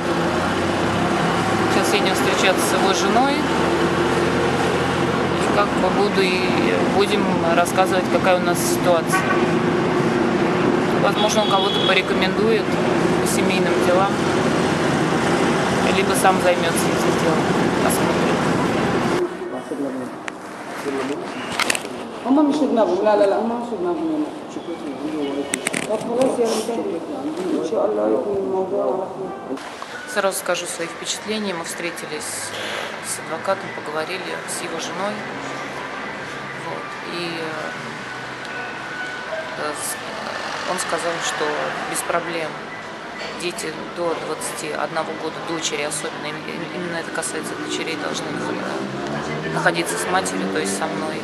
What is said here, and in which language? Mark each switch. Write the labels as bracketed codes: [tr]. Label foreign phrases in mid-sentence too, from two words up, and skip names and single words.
[ru] Сейчас едем встречаться с его женой. И как бы будем рассказывать, какая у нас ситуация. Возможно, он кого-то порекомендует по семейным делам, либо сам займется этим делом. Посмотрим. [ar] هم مش في دماغهم لا لا لا هم مش في دماغهم هنا طب خلاص يا ريت ان شاء الله يكون الموضوع على خير. [ru] Сразу скажу свои впечатления. Мы встретились с адвокатом, поговорили с его женой. Вот. И он сказал, что без проблем дети до 21 года, дочери особенно, именно это касается дочерей, должны находиться с матерью, то есть со мной.